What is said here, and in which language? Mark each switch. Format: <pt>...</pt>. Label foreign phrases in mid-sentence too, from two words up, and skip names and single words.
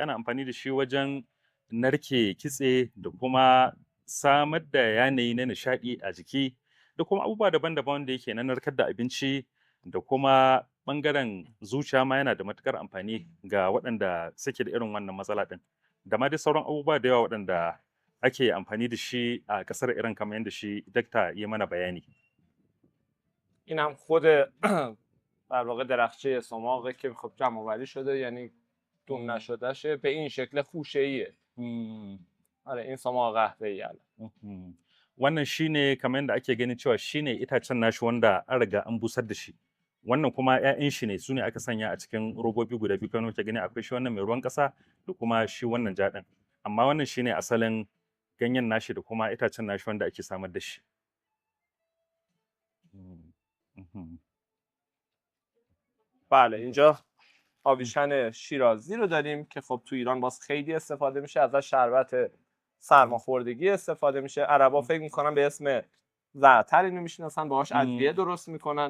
<ha>Ana amfani da shi wajen narke kitse da kuma samar da yanayi na nishaɗi a jiki da kuma abubuwa daban-daban da yake na narkar da abinci da kuma ɓangaren zuciya ma yana da matuƙar amfani ga waɗanda suke da irin wannan matsala ɗin, da ma dai sauran abubuwa da yawa waɗanda ake amfani da shi a ƙasar Iran kamar yadda shi dakta ya mana bayani.</ha> <fa>این هم خود در واقع درخچه سماقه که خب جمع آوری شده، یعنی دون نشده شه، به این شکل خوشه‌ایه. آره این سماق قهوه‌ای.</fa> <ha>Wannan shine kamar yadda ake ganin cewa shine itacen nashi wanda an riga an busar da shi. Wannan kuma 'ya'yan shi ne, su ne aka sanya a cikin robobi guda biyu, kamar yadda gani akwai shi wannan mai ruwan ƙasa da kuma shi wannan jaɗin. Amma wannan shine asalin ganyen nashi da kuma itacen nashi wanda ake samar da shi.</ha> <fa>بله اینجا آویشن شیرازی رو داریم که خب تو ایران باز خیلی استفاده میشه، ازش شربت سرماخوردگی استفاده میشه. عربا فکر میکنن به اسم زعتر اینو میشناسن، باهاش ادویه درست میکنن.</fa>